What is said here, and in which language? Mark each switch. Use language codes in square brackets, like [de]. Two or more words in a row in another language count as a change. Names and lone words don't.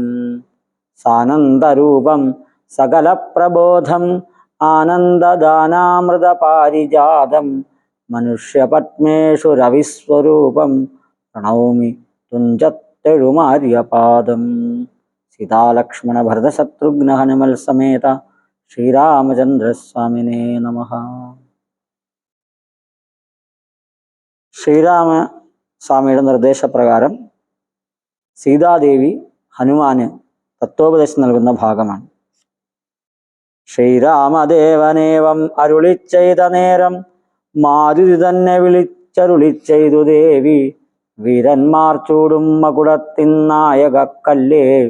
[sa] सानन्दरूपं सकलप्रबोधम् आनन्ददानामृतपारिजातं मनुष्यपद्मेषु रविस्वरूपं प्रणौमि तुञ्जत्तेळुमार्यपादं। सीतालक्ष्मणभरतशत्रुघ्नहनुमल समेत श्रीरामचन्द्रस्वामिने नमः। [ml] ശ്രീരാമസ്വാമിയുടെ നിർദ്ദേശപ്രകാരം സീതാദേവി ഹനുമാന് തത്വോപദേശം നൽകുന്ന ഭാഗമാണ്. ശ്രീരാമദേവനേവം അരുളിച്ചെയ്ത നേരം മാരുതി തന്നെ വിളിച്ചരുളിച്ചെയ്തു ദേവി, വീരന്മാർ ചൂടും മകുടത്തിൻ നായകക്കല്ലേ.